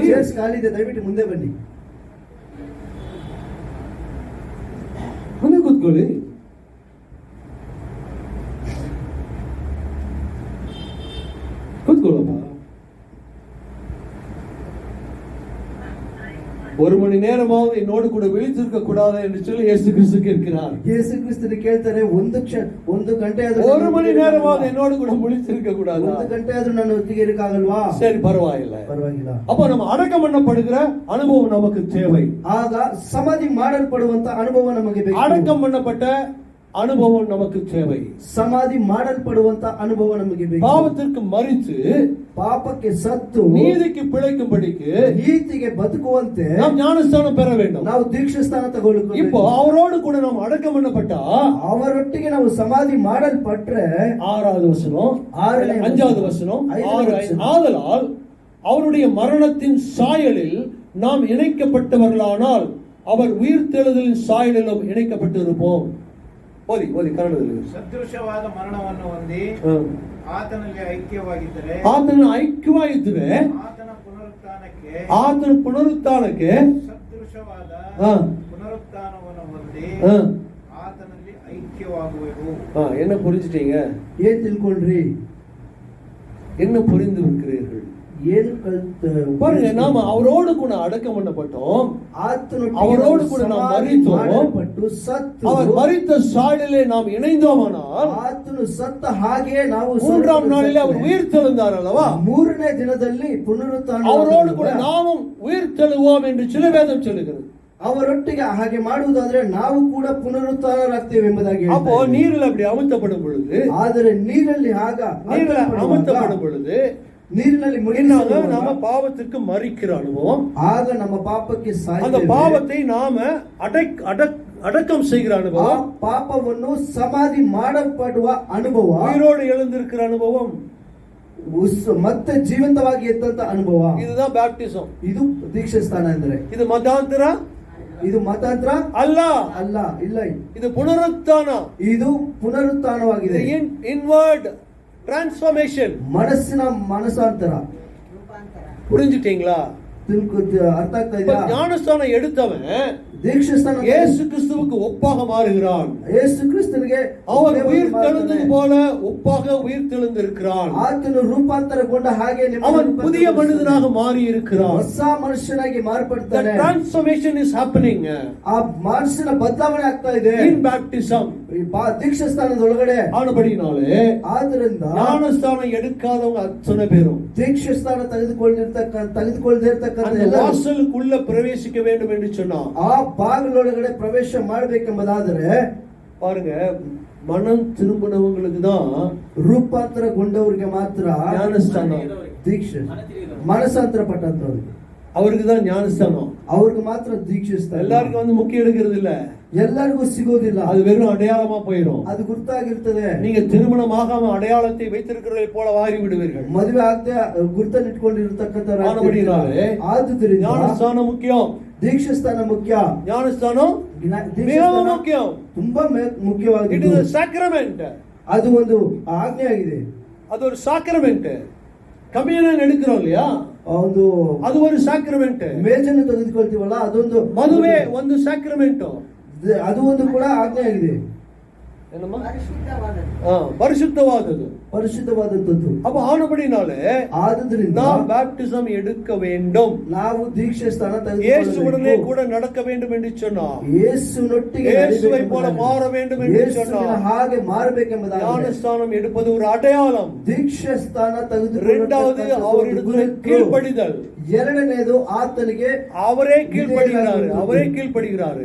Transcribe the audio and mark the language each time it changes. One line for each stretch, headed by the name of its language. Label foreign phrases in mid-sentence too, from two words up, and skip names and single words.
Kannada: ಚೇರ್ಸ್ ಖಾಲಿ ಇದೆ, ದಯವಿಟ್ಟು ಮುಂದೆ ಬನ್ನಿ. ಮುಂದೆ ಕೂತ್ಕೊಳ್ಳಿ. ಕೂತ್ಕೊಳ್ಳಪ್ಪ.
Tamil: ஒரு மணி நேரமாவது என்னோடு கூட விழித்திருக்க கூடாது என்று சொல்லி இயேசு கிறிஸ்து கேட்கிறார்.
Kannada: ಯೇಸು ಕ್ರಿಸ್ತನು ಕೇಳ್ತಾರೆ, ಒಂದು ಗಂಟೆ ಆದ್ರೂ
Tamil: ஒரு மணி நேரமாவது என்னோடு கூட விழித்திருக்க கூடாது.
Kannada: ಒಂದು ಗಂಟೆ ಆದ್ರೂ ನಾನು ಒಟ್ಟಿಗೆ ಇರಕ್ಕಾಗಲ್ವಾ?
Tamil: சரி, பரவாயில்லை,
Kannada: ಪರವಾಗಿಲ್ಲ.
Tamil: அப்ப நம்ம அடக்கம் பண்ணப்படுகிற அனுபவம் நமக்கு தேவை.
Kannada: ಆಗ ಸಮಾಧಿ ಮಾಡಲ್ಪಡುವಂತ ಅನುಭವ ನಮಗೆ ಬೇಕು.
Tamil: அடக்கம் பண்ணப்பட்ட அனுபவம் நமக்கு தேவை.
Kannada: ಸಮಾಧಿ ಮಾಡಲ್ಪಡುವಂತ ಅನುಭವ ನಮಗೆ ಬೇಕು.
Tamil: பாவத்திற்கு மரித்து
Kannada: ಪಾಪಕ್ಕೆ ಸತ್ತು
Tamil: நீதிக்கு பிழைக்கும்படிக்கு
Kannada: ನೀತಿಗೆ ಬದುಕುವಂತೆ
Tamil: நாம் ஞானஸ்தானம் பெற வேண்டும்.
Kannada: ನಾವು ದೀಕ್ಷಾಸ್ಥಾನ ತಗೊಳ್ಳಬೇಕು.
Tamil: இப்போ அவரோடு கூட நாம் அடக்கம் பண்ணப்பட்டா
Kannada: ಅವರೊಟ್ಟಿಗೆ ನಾವು ಸಮಾಧಿ ಮಾಡಲ್ಪಟ್ರೆ
Tamil: 6வது வசனம், 5வது வசனம், 5வது வசனம். ஆதலால் அவருடைய மரணத்தின் சாயலில் நாம் இணைக்கப்பட்டவர்களானால் அவர் உயிர்த்தெழுதலின் சாயலிலும் இணைக்கப்பட்டிருப்போம்.
Kannada: ಓದಿ ಕನ್ನಡದಲ್ಲಿ. ಸದೃಶವಾದ ಮರಣವನ್ನು ಹೊಂದಿ ಆತನಲ್ಲಿ ಐಕ್ಯವಾಗಿದ್ದರೆ ಆತನ ಐಕ್ಯವಾಗಿದ್ದರೆ ಆತನ ಪುನರುತ್ಥಾನಕ್ಕೆ ಸದೃಶವಾದ ಪುನರುತ್ಥಾನವನ್ನು ಹೊಂದಿ ಆತನಲ್ಲಿ ಐಕ್ಯವಾಗುವೆವು.
Tamil: என்ன புரிஞ்சிட்டீங்க?
Kannada: ಏನ್ ತಿಳ್ಕೊಂಡ್ರಿ?
Tamil: என்ன புரிந்து இருக்கிறீர்கள்?
Kannada: ಏನು
Tamil: பாருங்க, நாம அவரோடு கூட அடக்கம் பண்ணப்பட்டோம், அவரோடு கூட நாம் மரித்தோம், அவர் மரித்த சாயலிலே நாம் இணைந்தோமானால்
Kannada: ಆತನು ಸತ್ತ ಹಾಗೆ ನಾವು
Tamil: 3ஆம் நாளிலே அவர் உயிர்த்தெழுந்தார் அல்லவா?
Kannada: 3ನೇ ದಿನದಲ್ಲಿ ಪುನರುತ್ಥಾನ
Tamil: அவரோடு கூட நாமும் உயிர்த்தெழுவோம் என்று சில வேதம் சொல்லுகிறது.
Kannada: ಅವರೊಟ್ಟಿಗೆ ಹಾಗೆ ಮಾಡುವುದಾದ್ರೆ ನಾವು ಕೂಡ ಪುನರುತ್ಥಾನರಾಗ್ತೇವೆ ಎಂಬುದಾಗಿ.
Tamil: அப்போ நீரில் அப்படி அமுத்தப்படும் பொழுது,
Kannada: ಆದರೆ ನೀರಲ್ಲಿ
Tamil: அமுத்தப்படும் பொழுது
Kannada: ನೀರಿನಲ್ಲಿ
Tamil: நாம பாவத்திற்கு மரிக்கிற அனுபவம்,
Kannada: ಆಗ ನಮ್ಮ ಪಾಪಕ್ಕೆ
Tamil: அந்த பாவத்தை நாம அடக்கம் செய்கிற அனுபவம்,
Kannada: ಪಾಪವನ್ನು ಸಮಾಧಿ ಮಾಡಲ್ಪಡುವ ಅನುಭವ,
Tamil: உயிரோடு எழுந்திருக்கிற அனுபவம்,
Kannada: ಮತ್ತೆ ಜೀವಂತವಾಗಿ ಎದ್ದಂತ ಅನುಭವ.
Tamil: இதுதான் பேப்டிசம்.
Kannada: ಇದು ದೀಕ್ಷಾಸ್ಥಾನ ಅಂದ್ರೆ.
Tamil: இது மதாந்திர,
Kannada: ಇದು ಮತಾಂತರ ಅಲ್ಲ, ಅಲ್ಲ, ಇಲ್ಲ.
Tamil: இது புனருத்தான,
Kannada: ಇದು ಪುನರುತ್ಥಾನವಾಗಿದೆ.
English: inward transformation,
Kannada: ಮನಸ್ಸಿನ ಮನಸಾಂತರ. ರೂಪಾಂತರ.
Tamil: புரிஞ்சுட்டீங்களா?
Kannada: ಅರ್ಥ ಆಗ್ತಾ ಇದೆಯಾ?
Tamil: ஞானஸ்தானம் எடுத்தவன்
Kannada: ದೀಕ್ಷಾಸ್ಥಾನ
Tamil: இயேசு கிறிஸ்துவுக்கு ஒப்பாக மாறுகிறான்.
Kannada: ಯೇಸು ಕ್ರಿಸ್ತನಿಗೆ
Tamil: அவர் உயிர் தெழுந்தது போல ஒப்பாக உயிர் தெழுந்திருக்கிறான்.
Kannada: ಆತನು ರೂಪಾಂತರಗೊಂಡ ಹಾಗೆ
Tamil: அவன் புதிய மனிதனாக மாறி இருக்கிறான்.
Kannada: ಹೊಸ ಮನುಷ್ಯನಾಗಿ
English: The
Kannada: ಮಾರ್ಪಡ್ತಾನೆ.
English: transformation is happening
Kannada: ಆ ಮನಸ್ಸಿನ ಬದಲಾವಣೆ ಆಗ್ತಾ ಇದೆ
English: in baptism.
Kannada: ಈ ದೀಕ್ಷಾಸ್ಥಾನದೊಳಗಡೆ.
Tamil: ஆனபடினாலே
Kannada: ಆದ್ರಿಂದ
Tamil: ஞானஸ்தானம் எடுக்காதவங்க அத்தனை பேரும்
Kannada: ದೀಕ್ಷಾಸ್ಥಾನ ತೆಗೆದುಕೊಳ್ಳದೇ ಇರ್ತಕ್ಕಂಥ
Tamil: அந்த
Kannada: ಎಲ್ಲರೂ
Tamil: வாசலுக்குள்ள பிரவேசிக்க வேண்டும் என்று சொன்னான்.
Kannada: ಆ ಬಾಗಿಲೊಳಗಡೆ ಪ್ರವೇಶ ಮಾಡಬೇಕೆಂಬುದಾದರೆ
Tamil: பாருங்க, மனம் திரும்பினவங்களுக்கு தான்
Kannada: ರೂಪಾಂತರಗೊಂಡವರಿಗೆ ಮಾತ್ರ
Tamil: ஞானஸ்தானம்.
Kannada: ದೀಕ್ಷೆ, ಮನಸ್ಸಾಂತರ ಪಟ್ಟಂತವ್ರಿಗೆ
Tamil: அவருக்கு தான் ஞானஸ்தானம்.
Kannada: ಅವ್ರಿಗೆ ಮಾತ್ರ ದೀಕ್ಷಿಸ್ತಾರೆ.
Tamil: எல்லாருக்கும் வந்து முக்கிய எடுக்கிறது இல்ல,
Kannada: ಎಲ್ಲರಿಗೂ ಸಿಗೋದಿಲ್ಲ,
Tamil: அது வெறும் அடையாளமா போயிடும்.
Kannada: ಅದು ಗುರ್ತಾಗಿರ್ತದೆ.
Tamil: நீங்க திருமணமாகாம அடையாளத்தை வைத்திருக்கிறதை போல வாரி விடுவீர்கள்.
Kannada: ಮದುವೆ ಆಗದೆ ಗುರ್ತನಿಟ್ಕೊಂಡಿರ್ತಕ್ಕಂಥ
Tamil: ஆனபடினாலே
Kannada: ಆದುದರಿಂದ
Tamil: ஞானஸ்தானம் முக்கியம்.
Kannada: ದೀಕ್ಷಾಸ್ಥಾನ ಮುಖ್ಯ.
Tamil: ஞானஸ்தானம் மிகவும் முக்கியம்.
Kannada: ತುಂಬಾ
English: It
Kannada: ಮುಖ್ಯವಾಗಿದೆ.
English: is a sacrament.
Kannada: ಅದು ಒಂದು ಆಜ್ಞೆ ಆಗಿದೆ.
Tamil: அது ஒரு சாக்ரமெண்ட். கம்யூனியன் எடுக்கிறோம் இல்லையா,
Kannada: ಒಂದು
Tamil: அது ஒரு சாக்ரமெண்ட்.
Kannada: ಮೇಜನ್ನು ತೆಗೆದುಕೊಳ್ತೀವಲ್ಲ, ಅದೊಂದು ಮದುವೆ ಒಂದು சாக்ரமெண்ட். ಅದು ಒಂದು ಕೂಡ ಆಜ್ಞೆ ಆಗಿದೆ.
Tamil: என்னம்மா?
Kannada: ಪರಿಶುದ್ಧವಾದದ್ದು.
Tamil: பரிசுத்தவாதது.
Kannada: ಪರಿಶುದ್ಧವಾದದ್ದು.
Tamil: அப்ப ஆனபடினாலே
Kannada: ಆದುದರಿಂದ
Tamil: நாம் பேப்டிசம் எடுக்க வேண்டும்.
Kannada: ನಾವು ದೀಕ್ಷೆ ಸ್ಥಾನ
Tamil: இயேசுவுடனே கூட நடக்க வேண்டும் என்று சொன்னார்.
Kannada: ಯೇಸುನೊಟ್ಟಿಗೆ
Tamil: இயேசுவை போல மாற வேண்டும் என்று சொன்னார்.
Kannada: ಹಾಗೆ ಮಾರಬೇಕೆಂಬುದಾಗಿ
Tamil: ஞானஸ்தானம் எடுப்பது ஒரு அடையாளம்.
Kannada: ದೀಕ್ಷಾ ಸ್ಥಾನ
Tamil: இரண்டாவது அவரிடத்தில் கீழ்ப்படிதல்.
Kannada: ಎರಡನೇದು ಆತನಿಗೆ
Tamil: அவரே கீழ்ப்படுகிறாரு. அவரே கீழ்ப்படுகிறாரு.